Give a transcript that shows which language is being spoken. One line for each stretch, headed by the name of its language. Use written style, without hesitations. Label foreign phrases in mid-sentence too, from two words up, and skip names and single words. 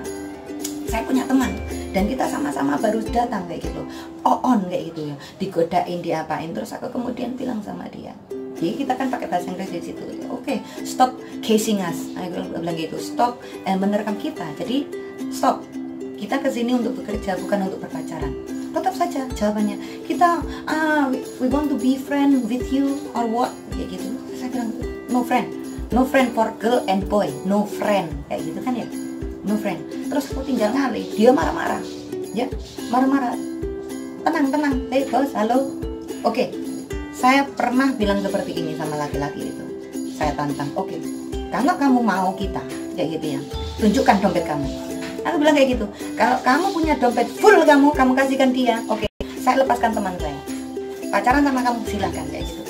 Indonesian: Saya punya teman dan kita sama-sama baru datang kayak gitu, on kayak gitu ya, digodain, diapain, terus aku kemudian bilang sama dia, jadi kita kan pakai bahasa Inggris di situ, oke,
English: stop casing us,
Indonesian: aku bilang gitu, stop menerkam kita, jadi stop, kita kesini untuk bekerja bukan untuk berpacaran. Tetap saja jawabannya, kita
English: we want to be friend with you or what
Indonesian: kayak gitu. Saya bilang
English: no friend for girl and boy, no friend
Indonesian: kayak gitu kan ya,
English: no friend.
Indonesian: Terus aku tinggal ngalih, dia marah-marah ya, marah-marah. Tenang, hey bos, halo. Oke, saya pernah bilang seperti ini sama laki-laki itu, saya tantang, oke, kalau kamu mau kita kayak gitu ya, tunjukkan dompet kamu. Aku bilang kayak gitu, kalau kamu punya dompet full, kamu kasihkan dia, oke, saya lepaskan teman saya, pacaran sama kamu silahkan kayak gitu.